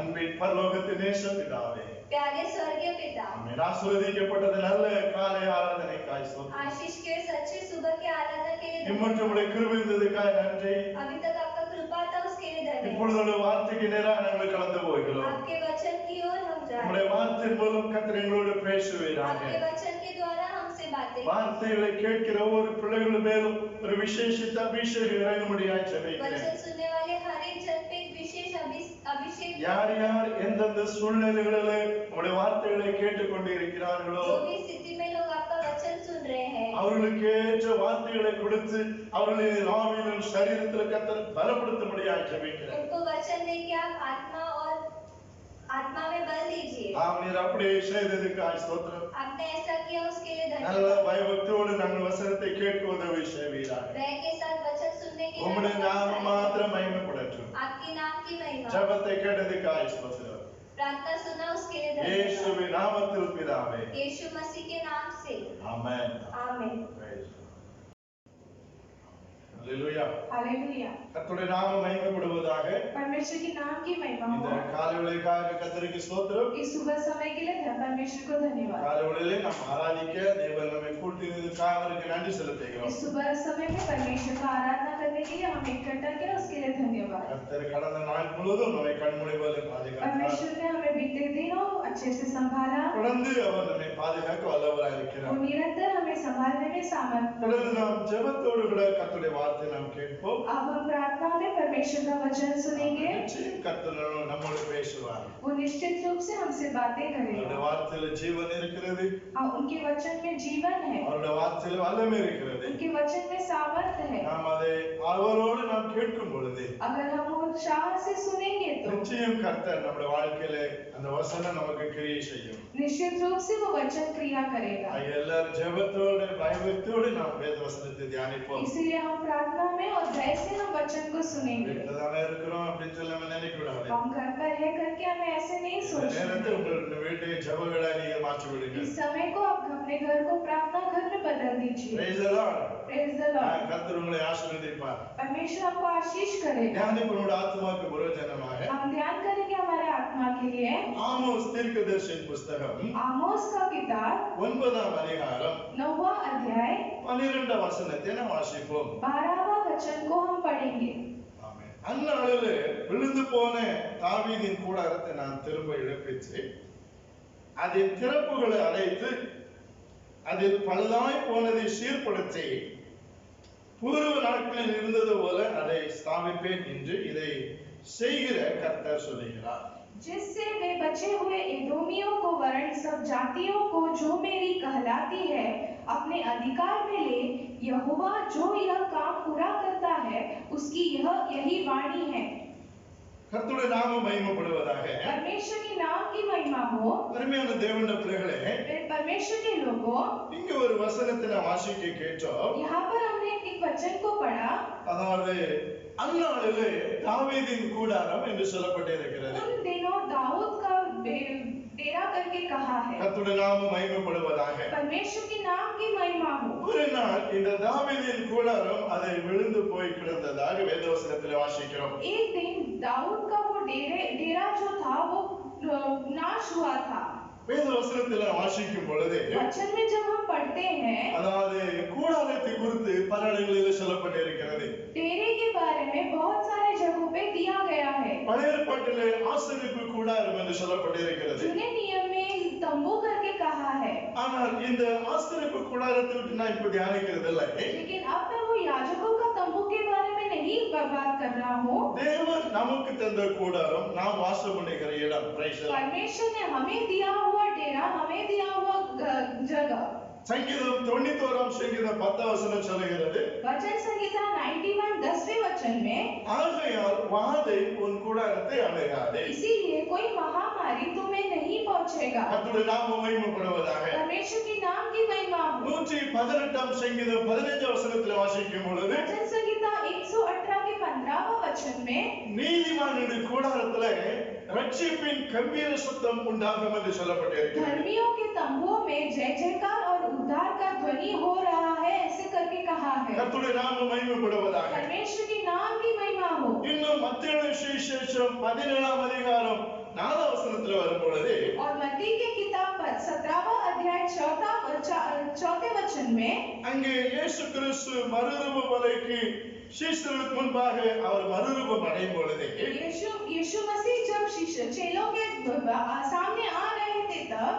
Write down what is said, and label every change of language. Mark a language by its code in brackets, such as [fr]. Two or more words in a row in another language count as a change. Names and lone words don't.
[ta] பரலோகத்தின் நேச பிதாவே, [hi] प्यारे स्वर्गीय पिता, [ta] ஆமென். ஆசீர்வதிக்கப்பட்டது நல்ல காலை ஆராதனைக்காய் ஸ்தோத்திரம். [hi] आशीष के सच्चे सुबह के आराधना के लिए [ta] இம்மட்டும் உம்முடைய கிருபை இருந்ததுக்காய் நன்றி. [hi] अभी तक आपका कृपा था उसके लिए धन्यवाद। [ta] இப்பொழுது உம்முடைய வார்த்தைக்கு நேராக நாங்கள் கடந்து போகிறோம். [hi] आपके वचन की ओर हम जा रहे [ta] உம்முடைய [hi] हैं। [ta] வார்த்தையின் மூலம் கர்த்தர் எங்களோடு பேசுவீராக. [hi] आपके वचन के द्वारा हमसे बातें [ta] வார்த்தைகளை கேட்கிற ஒவ்வொரு பிள்ளைகள் மேலும் ஒரு விசேஷித்த அபிஷேகம் இறங்கும்படியாய் ஜெபிக்கிறேன். [hi] वचन सुनने वाले हर एक जन पे एक विशेष अभिषेक [ta] யார் யார் எந்தெந்த சூழ்நிலைகளிலே உம்முடைய வார்த்தைகளை கேட்டுக்கொண்டு இருக்கிறார்களோ [hi] जो भी स्थिति में लोग आपका वचन सुन रहे हैं, [ta] அவர்களுக்கு ஏற்ற வார்த்தைகளை கொடுத்து அவர்களின் ஆவியிலும் சரீரத்தில் கர்த்தர் பலப்படுத்தும்படியாய் ஜெபிக்கிறேன். [hi] उनको वचन देके आप आत्मा में बल दीजिए। [ta] நீர் அப்படியே செய்ததுக்காய் ஸ்தோத்திரம். [hi] आपने ऐसा किया उसके लिए [ta] நல்ல [hi] धन्यवाद। [ta] பயபக்தியோடு நாங்கள் வசனத்தை கேட்க உதவி செய்வீராக. [hi] भय के साथ वचन सुनने के लिए [ta] உம்முடைய நாமம் மாத்திரம் மகிமைப்படட்டும். [hi] आपके नाम की महिमा। [ta] ஜெபத்தை கேட்டதுக்காய் ஸ்தோத்திரம். [hi] प्रार्थना सुना उसके लिए धन्यवाद। [ta] இயேசுவின் நாமத்தில் பிதாவே. [hi] यीशु मसीह के नाम से [ta] ஆமென். [hi] आमीन। [ta] ஹalleluya. [hi] हालेलुया। [ta] கர்த்தருடைய நாமம் மகிமைப்படுவதாக. [hi] परमेश्वर के नाम की महिमा [ta] இந்த [hi] हो। [ta] காலைவேளைக்காக கர்த்தருக்கு ஸ்தோத்திரம். [hi] इस सुबह समय के लिए परमेश्वर को धन्यवाद। [ta] காலைவேளையிலே நாம் ஆராதிக்க தேவன் நம்மை கூட்டினதுக்காக அவருக்கு நன்றி செலுத்துகிறோம். [hi] इस सुबह समय में परमेश्वर का आराधना करने के लिए हम इकट्ठा किया, उसके लिए धन्यवाद। [ta] கர்த்தர் கடந்த நாள் முழுவதும் நம்மை கண்மூடி போல பாதுகாத்தார். [hi] परमेश्वर ने हमें बीते दिनों अच्छे से संभाला। [ta] தொடர்ந்து அவர் நம்மை பாதுகாக்க வல்லவராய் [hi] वो [ta] இருக்கிறார். [hi] निरंतर हमें संभालने में सामर्थ। [ta] தொடர்ந்து நாம் ஜெபத்தோடு கூட கர்த்தருடைய வார்த்தை நாம் கேட்போம். [hi] अब हम प्रार्थना में परमेश्वर का वचन सुनेंगे। [ta] நிச்சயம் கர்த்தர் நம்மோடு பேசுவார். [hi] वो निश्चित रूप से हमसे बातें [ta] அவருடைய [hi] करेगा। [ta] வார்த்தையில ஜீவன் இருக்கிறது. [hi] और उनके वचन में जीवन है, [ta] அவருடைய வார்த்தையில வல்லமை இருக்கிறது. [hi] उनके वचन में सामर्थ्य है। [ta] நாம் அதை அவரோடு நாம் கேட்கும் பொழுது [hi] अगर हम उत्साह से सुनेंगे तो [ta] நிச்சயம் கர்த்தர் நம்முடைய வாழ்க்கையில அந்த வசனம் நமக்கு கிரியை செய்யும். [hi] निश्चित रूप से वो वचन क्रिया करेगा। [ta] எல்லாரும் ஜெபத்தோடு பயபக்தியோடு நாம் வேத வசனத்தை தியானிப்போம். [hi] इसलिए हम प्रार्थना में और भय से हम वचन को सुनेंगे। [ta] வீட்டுலதானே இருக்கிறோம் அப்படின்னு சொல்லி நம்ம நினைக்க கூடாது. [hi] हम घर पर है करके हमें ऐसे नहीं [ta] இந்த [hi] सोचना [ta] நேரத்தை [hi] है। [ta] உங்களுடைய வீட்டை ஜெப வீடா நீங்க மாற்றி விடுங்க. [hi] इस समय को आप अपने घर को प्रार्थना घर में बदल दीजिए। [en] Praise the Lord. Praise the Lord। [ta] கர்த்தர் உங்களை ஆசீர்வதிப்பார். [hi] परमेश्वर आपको आशीष करेगा। [ta] ஞானிகளுடைய ஆத்மாவுக்கு பிரயோஜனமாக [hi] हम ध्यान करेंगे हमारे आत्मा के लिए [ta] ஆமோஸ் தீர்க்கதரிசியின் புஸ்தகம் [hi] आमोस का किताब [ta] 9ஆம் அதிகாரம் [hi] 9वां अध्याय [ta] 12ஆம் வசனத்தை நாம் வாசிப்போம். [hi] 12वां वचन को हम पढ़ेंगे। [ta] ஆமென். அந்நாளிலே விழுந்து போன தாவீதின் கூடாரத்தை நான் திரும்ப எழுப்பிச்சு அதின் திறப்புகளை அடைத்து அதில் பழுதாய் போனதை சீர்படுத்தி பூர்வ நாட்களில் இருந்தது போல அதை ஸ்தாபிப்பேன் என்று இதை செய்கிற கர்த்தர் சொல்லுகிறார். [hi] जिससे वे बचे हुए एदोमियों को वरन सब जातियों को जो मेरी कहलाती है अपने अधिकार में ले, यहोवा जो यह काम पूरा करता है उसकी यही वाणी है। [ta] கர்த்தருடைய நாமம் மகிமைப்படுவதாக. [hi] परमेश्वर के नाम की महिमा हो। [ta] அருமையான தேவனுடைய பிள்ளைகளே, [hi] परमेश्वर के लोगों, [ta] இங்க ஒரு வசனத்தை நாம் வாசிக்க கேட்டோம். [hi] यहाँ पर हमने एक वचन को पढ़ा। [ta] அதாவது அந்நாளிலே தாவீதின் கூடாரம் என்று சொல்லப்பட்டிருக்கிறது. [hi] उन दिनों दाऊद का डेरा करके कहा है। [ta] கர்த்தருடைய நாமம் மகிமைப்படுவதாக. [hi] परमेश्वर के नाम की महिमा हो। [ta] ஒரு நாள் இந்த தாவீதின் கூடாரம் அதை விழுந்து போய் கிடந்ததாக வேதவசனத்தில் வாசிக்கிறோம். [hi] एक दिन दाऊद का वो डेरा जो था वो नाश हुआ था। [ta] வேதவசனத்தில் வாசிக்கும் பொழுது [hi] वचन में जब हम पढ़ते हैं [ta] அதாவது கூடாரத்தை குறித்து பல இடங்களில் சொல்லப்பட்டிருக்கிறது. [hi] डेरे के बारे में बहुत सारे जगहों पे दिया गया है। [ta] பழைய ஏற்பாட்டிலே ஆசரிப்பு கூடாரம் என்று சொல்லப்பட்டிருக்கிறது. [hi] जूने नियम में तंबू करके कहा है। [ta] ஆனால் இந்த ஆசரிப்பு கூடாரத்தை விட்டு நான் இப்ப தியானிக்கிறது இல்லை. [hi] लेकिन अब मैं वो याजकों का तंबू के बारे में नहीं बात कर रहा हूँ। [ta] தேவன் நமக்கு தந்த கூடாரம் நாம் வாசம் பண்ணுகிற இடம். [en] Praise the Lord. [hi] परमेश्वर ने हमें दिया हुआ डेरा, हमें दिया हुआ जगह। [ta] சங்கீதம் 91ஆம் சங்கீதம் 10ஆம் வசனம் சொல்லுகிறது, [hi] वचन संहिता 91 10वें वचन में, [ta] ஆகையால் வாதை உன் கூடாரத்தை அணுகாதே. [hi] इसीलिए कोई महामारी तुम्हें नहीं पहुंचेगा। [ta] கர்த்தருடைய நாமம் மகிமைப்படுவதாக. [hi] परमेश्वर के नाम की महिमा हो। [ta] 118ஆம் சங்கீதம் 15ஆம் வசனத்தில் வாசிக்கும் பொழுது [hi] वचन संहिता 118 के 15वां वचन में, [ta] நீதிமானுடைய கூடாரத்திலே ரட்சிப்பின் கம்பீர சத்தம் உண்டாகும் என்று சொல்லப்பட்டிருக்கிறது. [hi] धर्मियों के तंबुओं में जय जयकार और उद्धार का ध्वनि हो रहा है, ऐसे करके कहा है। [ta] கர்த்தருடைய நாமம் மகிமைப்படுவதாக. [hi] परमेश्वर के नाम की महिमा हो। [ta] இன்னும் மத்தேயு சுவிசேஷம் 17ஆம் அதிகாரம் 4ஆம் வசனத்தில் வரும் பொழுது [hi] और मत्ती के किताब 17वां अध्याय 4 वचन में [ta] அங்கே இயேசு கிறிஸ்து மறுரூப மலைக்கு சீஷர்களுக்கு முன்பாக அவர் மறுரூபம் அடையும் பொழுது [hi] यीशु मसीह जब चेलों के सामने आ रहे थे तब